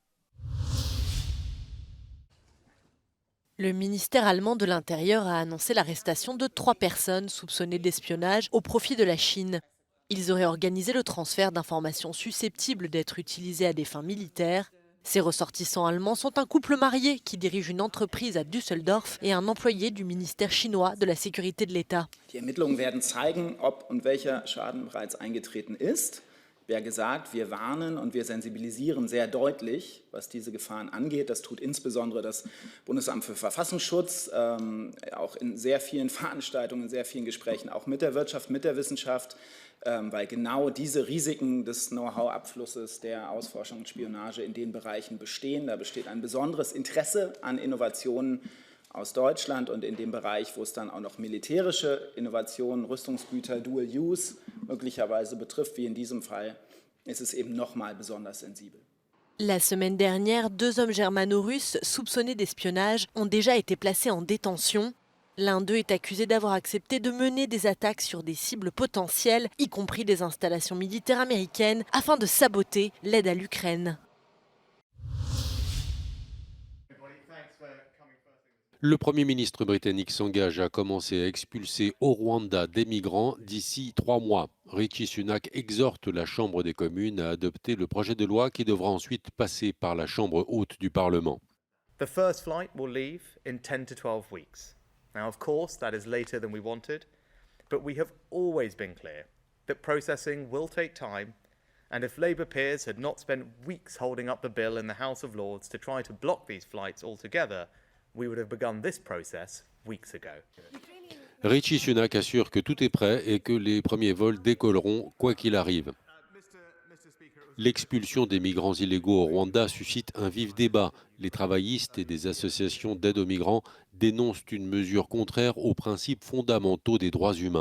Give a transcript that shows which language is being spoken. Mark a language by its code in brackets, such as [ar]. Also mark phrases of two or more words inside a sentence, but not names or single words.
[fr] Le ministère allemand de l'Intérieur a annoncé l'arrestation de 3 personnes soupçonnées d'espionnage au profit de la Chine. Ils auraient organisé le transfert d'informations susceptibles d'être utilisées à des fins militaires. Ces ressortissants allemands sont un couple marié qui dirige une entreprise à Düsseldorf et un employé du ministère chinois de la sécurité de l'État. [de] Die Ermittlungen werden zeigen, ob und welcher Schaden bereits eingetreten ist. Wie gesagt, wir warnen und wir sensibilisieren sehr deutlich, was diese Gefahren angeht. Das tut insbesondere das Bundesamt für Verfassungsschutz, auch in sehr vielen Veranstaltungen, in sehr vielen Gesprächen, auch mit der Wirtschaft, mit der Wissenschaft, weil genau diese Risiken des Know-how-Abflusses, der Ausforschung und Spionage in den Bereichen bestehen. Da besteht ein besonderes Interesse an Innovationen aus Deutschland und in dem Bereich, wo es dann auch noch militärische Innovationen, Rüstungsgüter, [en] Dual Use [de] möglicherweise betrifft, wie in diesem Fall, ist es eben nochmal besonders sensibel. [fr] La semaine dernière, 2 hommes germano-russes soupçonnés d'espionnage ont déjà été placés en détention. L'un d'eux est accusé d'avoir accepté de mener des attaques sur des cibles potentielles, y compris des installations militaires américaines, afin de saboter l'aide à l'Ukraine. Le Premier ministre britannique s'engage à commencer à expulser au Rwanda des migrants d'ici 3 mois. Rishi Sunak exhorte la Chambre des communes à adopter le projet de loi qui devra ensuite passer par la Chambre haute du Parlement. [en] The first flight will leave in 10 to 12 weeks. Now, of course, that is later than we wanted, but we have always been clear that processing will take time, and if Labour peers had not spent weeks holding up the bill in the House of Lords to try to block these flights altogether, we would have begun this process weeks ago. [fr] Rishi Sunak assure que tout est prêt et que les premiers vols décolleront quoi qu'il arrive. L'expulsion des migrants illégaux au Rwanda suscite un vif débat. Les travaillistes et des associations d'aide aux migrants dénoncent une mesure contraire aux principes fondamentaux des droits humains.